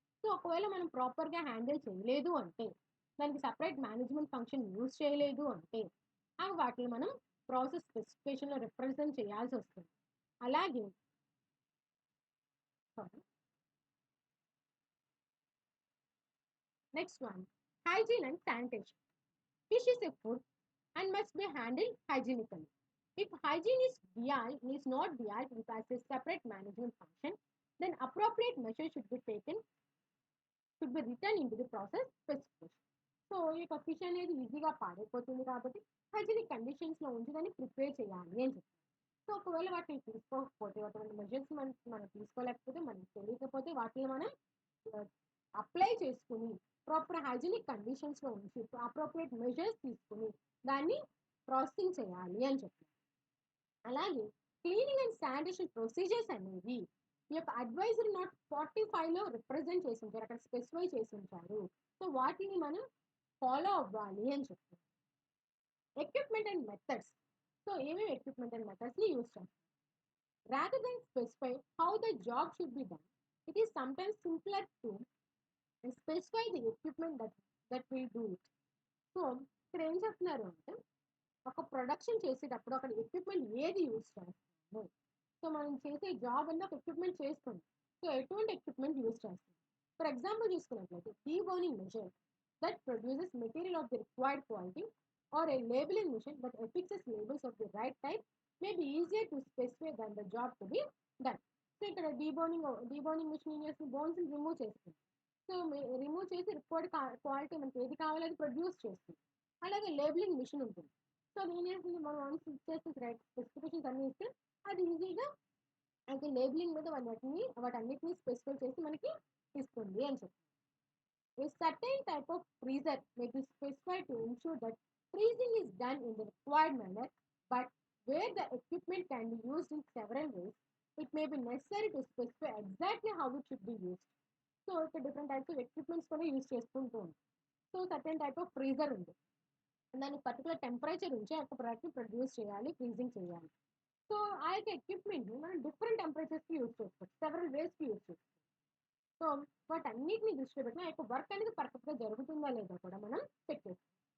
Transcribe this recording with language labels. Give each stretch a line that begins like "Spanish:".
Telugu: So ఒకవేళ మనం ప్రాపర్గా హ్యాండిల్ చేయలేదు అంటే, దానికి సపరేట్ మేనేజ్మెంట్ ఫంక్షన్ యూజ్ చేయలేదు అంటే, అవి వాటిని మనం ప్రాసెస్ స్పెసిఫికేషన్లో రిప్రజెంట్ చేయాల్సి వస్తుంది.
English: అలాగే next one, hygiene and sanitation. Fish is a food and must be handled hygienically. If hygiene is not dealt with as a separate management function, then appropriate measures should be written into the process specification.
Telugu: So ఈ fish అనేది ఈజీగా పాడైపోతుంది కాబట్టి hygienic కండిషన్స్లో ఉంచి దాన్ని prepare చేయాలి అని చెప్తారు. సో ఒకవేళ వాటిని తీసుకోకపోతే, అటువంటి మెజర్స్ మనం తీసుకోలేకపోతే, మనకి తెలియకపోతే వాటిని మనం అప్లై చేసుకుని ప్రాపర్ హైజీనిక్ కండిషన్స్లో ఉంచి అప్రోప్రియేట్ మెజర్స్ తీసుకుని దాన్ని ప్రాసెసింగ్ చేయాలి అని చెప్తారు. అలాగే క్లీనింగ్ అండ్ శానిటేషన్ ప్రొసీజర్స్ అనేవి ఈ యొక్క అడ్వైజరీ నాట్ 45లో రిప్రజెంట్ చేసి ఉంటారు, అక్కడ స్పెసిఫై చేసి ఉంటారు. సో వాటిని మనం ఫాలో అవ్వాలి అని చెప్తారు. Equipment and methods. సో ఏమేమి ఎక్విప్మెంట్ అండ్ మెథడ్స్ని యూజ్ చేస్తాం.
English: Rather than specify how the job should be done, it is sometimes simpler to specify the equipment that will do it.
Telugu: So ఇక్కడ ఏం చెప్తున్నారు అంటే, ఒక ప్రొడక్షన్ చేసేటప్పుడు అక్కడ ఎక్విప్మెంట్ ఏది యూజ్ చేస్తాము. సో మనం చేసే జాబ్ అన్న ఒక ఎక్విప్మెంట్ చేస్తుంది. సో ఎటువంటి ఎక్విప్మెంట్ యూజ్ చేస్తాం.
English: for example
Telugu: చూసుకున్నట్లయితే
English: Deboning machine that produces material of the required quality, or a labeling machine that affixes labels of the right type may be easier to specify than the job to be done.
Telugu: So ఇక్కడ డీబోనింగ్ machine ఏం చేస్తుంది, bones remove చేస్తుంది. So remove చేసి required quality మనకి ఏది కావాలో అది produce చేస్తుంది. అలాగే లేబులింగ్ మిషన్ ఉంటుంది. సో అది ఏం చేస్తుంది, మనం వన్స్ ఇచ్చేసి రైట్ స్పెసిఫికేషన్స్ అన్ని ఇస్తే అది ఈజీగా అయితే లేబులింగ్ మీద వాటన్నిటిని స్పెసిఫై చేసి మనకి ఇస్తుంది అని చెప్తుంది.
English: A certain type of freezer may be specified to ensure that freezing is done in the required manner, but where the equipment can be used in several ways, it may be necessary to specify exactly how it should be used. So, different types of equipments
Telugu: కూడా use చేసుకుంటూ ఉంది. So certain type of freezer ఉంది, దానికి particular temperature ఉంచి ఆ ప్రోడక్ట్ని produce చేయాలి, freezing చేయాలి. సో ఆ యొక్క ఎక్విప్మెంట్ని మనం డిఫరెంట్ టెంపరేచర్స్కి యూజ్ చేసుకోవచ్చు, సెవెరల్ వేస్కి యూజ్ చేసుకోవచ్చు. సో వాటన్నిటిని దృష్టిలో పెట్టిన యొక్క వర్క్ అనేది పర్ఫెక్ట్గా జరుగుతుందా లేదా కూడా మనం చెక్ చేస్తాం.